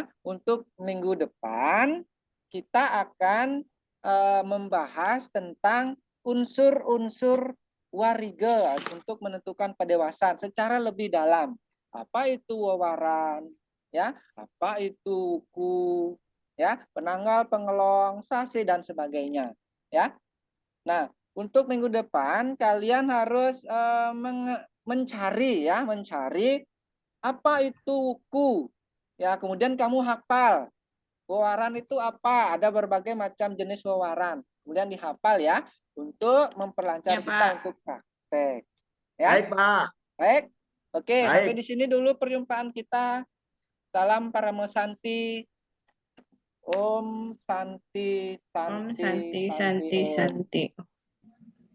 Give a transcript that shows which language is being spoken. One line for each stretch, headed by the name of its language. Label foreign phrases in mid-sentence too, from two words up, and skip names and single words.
Indonesian: Untuk minggu depan kita akan membahas tentang unsur-unsur warige untuk menentukan pendewasaan secara lebih dalam. Apa itu wawaran, ya? Apa itu wuku, ya? Penanggal, pengelong, sasi dan sebagainya, ya. Nah, untuk minggu depan kalian harus mencari, ya, mencari apa itu wuku. Ya, kemudian kamu hafal. Wawaran itu apa? Ada berbagai macam jenis wawaran. Kemudian dihafal, ya, untuk memperlancar Ya, kita Pak. untuk praktek. Ya, Baik, Pak. baik. Oke, sampai Baik. di sini dulu perjumpaan kita. Salam para mesanti.
Sanskrit: Om Santi, Om Santi, Santi, Santi Santi, Om. Santi.